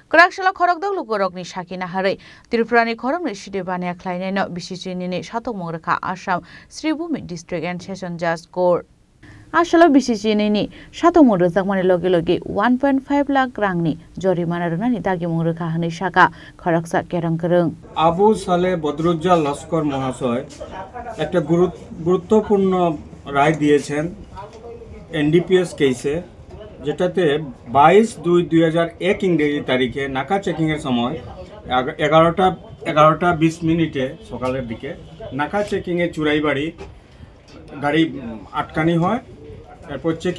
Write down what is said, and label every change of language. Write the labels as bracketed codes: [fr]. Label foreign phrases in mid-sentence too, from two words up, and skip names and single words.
[trp] Korakshala khorokdok lukorokni sakina harai Tripurani khoromni side bania khlainaino BCCni satok mongrakha Assam Sribhumi District and Session Judge Court. Asalo BCCni satok mongrokjakmani loge 1.5 lakh rangni jorimana rwnani dagi mongrakha hwnwi saka khoroksa kerang korong. [bn] Abu Saleh Badrujjal Laskar মহাশয় একটা গুরুত্বপূর্ণ রায় দিয়েছেন এনডিপিএস কেসে যেটাতে 22/2/2001 ইংরেজি তারিখে নাকা চেকিং এর সময় 11:20 সকালের দিকে নাকা চেকিং এ চুরাইবাড়ি গাড়ি আটকানি হয় এরপর চেকিং